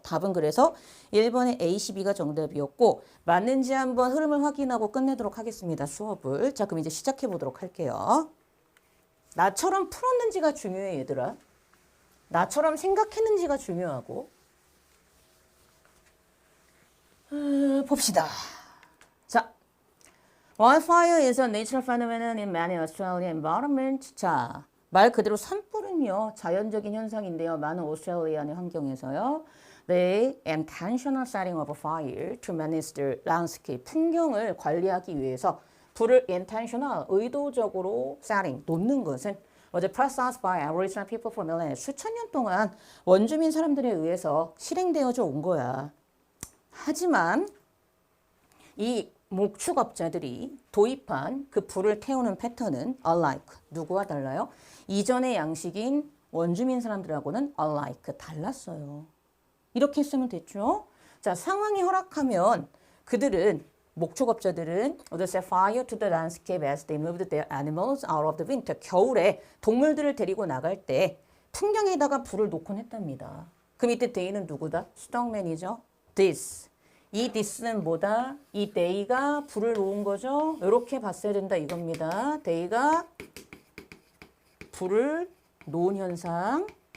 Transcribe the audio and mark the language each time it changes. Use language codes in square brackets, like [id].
[ko] 답은 그래서 1번의 ACB가 정답이었고 맞는지 한번 흐름을 확인하고 끝내도록 하겠습니다. 수업을. 자, 그럼 이제 시작해 보도록 할게요. 나처럼 풀었는지가 중요해 얘들아. 나처럼 생각했는지가 중요하고. 봅시다. [en] 자, wildfire is a natural phenomenon in many Australian environments. [ko] 자, 말 그대로 산불은요 자연적인 현상인데요. 많은 오스트레일리아의 환경에서요. [en] The intentional setting of a fire to manage the landscape. [ko] 풍경을 관리하기 위해서 불을 intentional, 의도적으로 setting, 놓는 것은 [en] was processed by Aboriginal people for millennia. [ko] 수천 년 동안 원주민 사람들에 의해서 실행되어져 온 거야. 하지만 이 목축업자들이 도입한 그 불을 태우는 패턴은 alike, 누구와 달라요? 이전의 양식인 원주민 사람들하고는 alike, 달랐어요. 이렇게 했으면 됐죠? 자, 상황이 허락하면 그들은 목축업자들은 [en] would set fire to the landscape as they moved their animals out of the winter. [ko] 겨울에 동물들을 데리고 나갈 때 풍경에다가 불을 놓곤 했답니다. 그럼 이때 they는 누구다? 스톡맨이죠. this. 이 this는 뭐다? 이 they가 불을 놓은 거죠. 이렇게 봤어야 된다 이겁니다. they가 불을 놓은 현상.